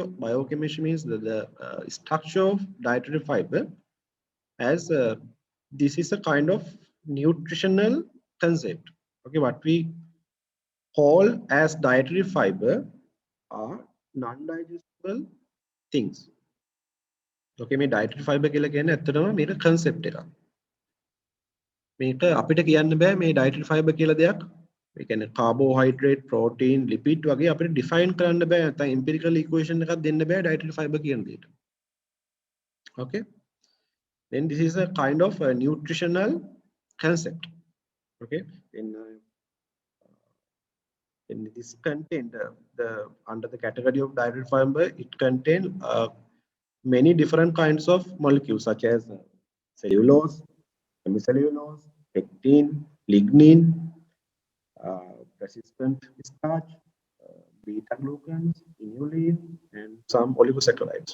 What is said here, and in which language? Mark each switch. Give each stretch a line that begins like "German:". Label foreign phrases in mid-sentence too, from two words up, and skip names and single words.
English: Biochemistry means the structure of dietary fiber as this is a kind of nutritional concept. Okay, what we call as dietary fiber are non-digestible things.
Sinhala: Okay, මේ
English: dietary fiber
Sinhala: කියලා කියන්නේ ඇත්තටම මේක concept එකක්. මේක අපිට කියන්න බෑ මේ
English: dietary fiber
Sinhala: කියලා දෙයක්. ඒ කියන්නේ
English: carbohydrate, protein, lipid
Sinhala: වගේ අපිට define කරන්න බෑ. නැත්නම්
English: empirical equation
Sinhala: එකක් දෙන්න බෑ
English: dietary fiber
Sinhala: කියන දෙයට.
English: Okay, then this is a kind of a nutritional concept. Okay, in this content the under the category of dietary fiber, it contains many different kinds of molecules such as cellulose, hemicellulose, pectin, lignin, persistent starch, beta glucans, inulin, and some oligosaccharides.